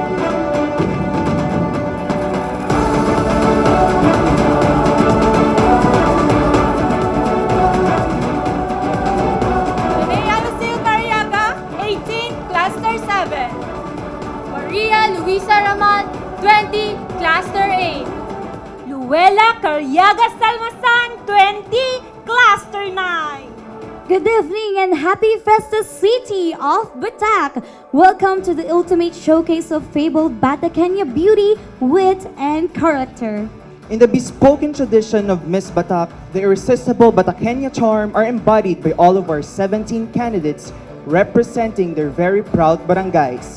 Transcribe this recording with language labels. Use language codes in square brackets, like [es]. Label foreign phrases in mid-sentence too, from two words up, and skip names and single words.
[en] Linnea Lucille Mariaga, 18, Cluster 7. Maria Luisa Raman, 20, Cluster 8. Luella Carriaga Salmasan, 20, Cluster 9. Good evening and happy Festus City of Batac. Welcome to the ultimate showcase of fabled Batacuen beauty, wit, and character. In the bespoken tradition of Miss Batac, the irresistible Batacuen charm are embodied by all of our 17 candidates representing their very proud barangays.